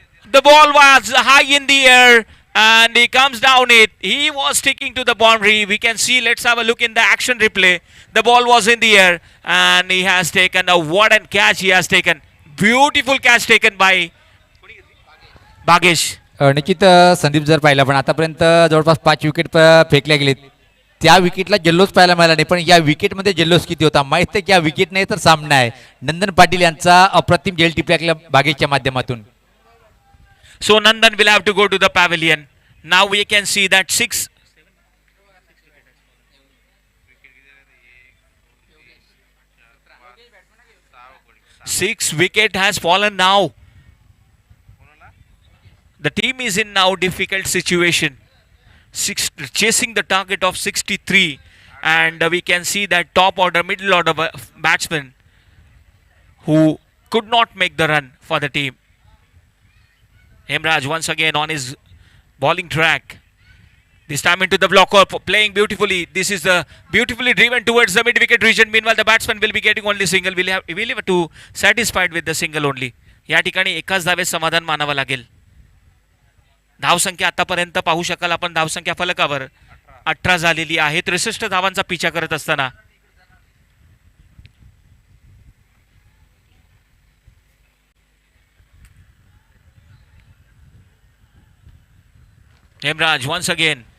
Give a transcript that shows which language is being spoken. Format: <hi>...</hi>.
<en>The ball was high in the air, and he comes down it. He was sticking to the boundary. We can see, let's have a look in the action replay. The ball was in the air, and he has taken a what a catch he has taken. Beautiful catch taken by Bagesh.</en> <mr>निश्चित संदीप जर पाहिला पण आतापर्यंत जवळपास 5 wicket फेकल्या गेलेत. त्या विकेटला जल्लोष पाहायला मिळाला नाही, पण या विकेटमध्ये जल्लोष किती होता माहित आहे की या विकेट नाही तर सामना आहे. नंदन पाटील यांचा अप्रतिम झेल टिपल्या बागेशच्या माध्यमातून.</mr> <en>So Nandan will have to go to the pavilion. Now we can see that 6 wicket has fallen now. The team is in now difficult situation. Chasing the target of 63, and we can see that top order, middle order batsmen who could not make the run for the team. Hemraj once again on his bowling track. This time into the blocker, playing beautifully. This is the beautifully driven towards the mid-wicket region. Meanwhile, the batsman will be getting only single. We'll have to satisfied with the single only.</en> <mr>या ठिकाणी एकाच धावेत समाधान मानावं लागेल. धावसंख्या आतापर्यंत पाहू शकाल आपण धावसंख्या फलकावर 18 झालेली आहे. 63 धावांचा पिछा करत असताना हेमराज</mr> <en>once again.</en>